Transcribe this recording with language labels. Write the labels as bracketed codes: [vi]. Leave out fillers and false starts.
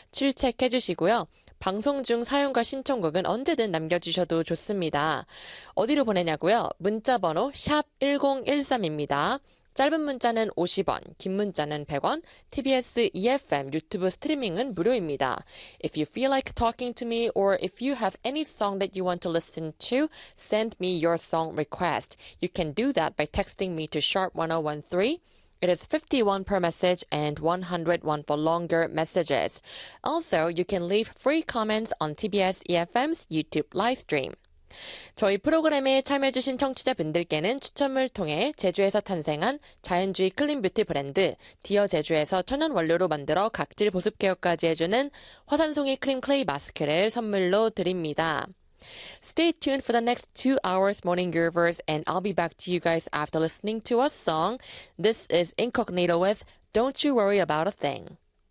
[ko] 출첵해 주시고요. 방송 중 사연과 신청곡은 언제든 남겨주셔도 좋습니다. 어디로 보내냐고요? 문자번호 샵1013입니다. 짧은 문자는 50원, 긴 문자는 100원, TBS EFM 유튜브 스트리밍은 무료입니다. [en] If you feel like talking to me or if you have any song that you want to listen to, send me your song request. You can do that by texting me to sharp1013. It is 51 per message and 101 for longer messages. Also, you can leave free comments on TBS EFM's YouTube live stream. [ko] 저희 프로그램에 참여해주신 청취자분들께는 추첨을 통해 제주에서 탄생한 자연주의 클린 뷰티 브랜드 디어 제주에서 천연 원료로 만들어 각질 보습 케어까지 해주는 화산송이 크림 클레이 마스크를 선물로 드립니다. [en] Stay tuned for the next 2 hours, Morning Groovers, and I'll be back to you guys after listening to a song. This is Incognito with Don't You Worry About a Thing.